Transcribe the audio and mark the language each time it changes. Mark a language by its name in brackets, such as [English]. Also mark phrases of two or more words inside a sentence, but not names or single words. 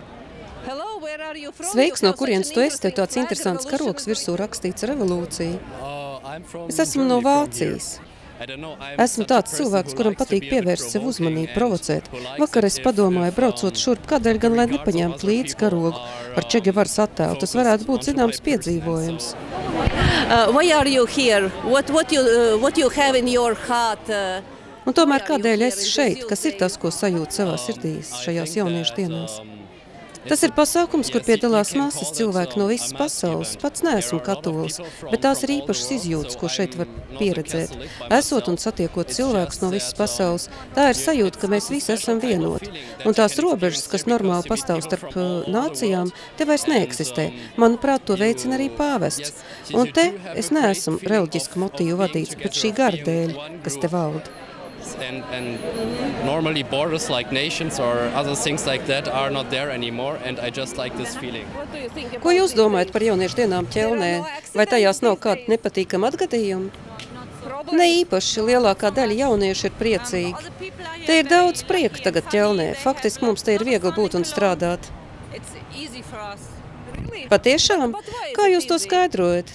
[Latvian] Sveiks, no kurienes tu esi? Tev tāds interesants karoks virsū rakstīts revolūcija. Es esmu no Vācijas. Esmu tāds cilvēks, kuram patīk pievērst sev uzmanību, provocēt. Vakar es padomāju, braucot šurp, kādēļ gan, lai nepaņemtu līdzi karogu ar Che Guevaras attēlu. Tas varētu būt zināms piedzīvojums. [English] Why are you here? What you have in your heart? [Latvian] Un tomēr kādēļ esi šeit? Kas ir tas, ko sajūt savā sirdīs šajās jauniešu dienās? Tas ir pasākums, kur piedalās masas cilvēki no visas pasaules. Pats neesmu katolis, bet tās ir īpašas izjūtas, ko šeit var pieredzēt. Esot un satiekot cilvēkus no visas pasaules, tā ir sajūta, ka mēs visi esam vienoti. Un tās robežas, kas normāli pastāv starp nācijām, te vairs neeksistē. Manuprāt, to veicina arī pāvests. Un te es neesmu reliģisku motīvu vadīts, bet šī gara dēļ, kas te valda. [English] And normally borders like nations or other things like that are not there anymore, and I just like this feeling. [Latvian] Ko jūs domājat par jauniešu dienām Ķelnē? Vai tajās nav kāda nepatīkama atgadījuma? Ne īpaši, lielākā daļa jauniešu ir priecīgi. Te ir daudz prieka tagad Ķelnē. Faktiski mums te ir viegli būt un strādāt. Patiešām? Kā jūs to skaidrojat?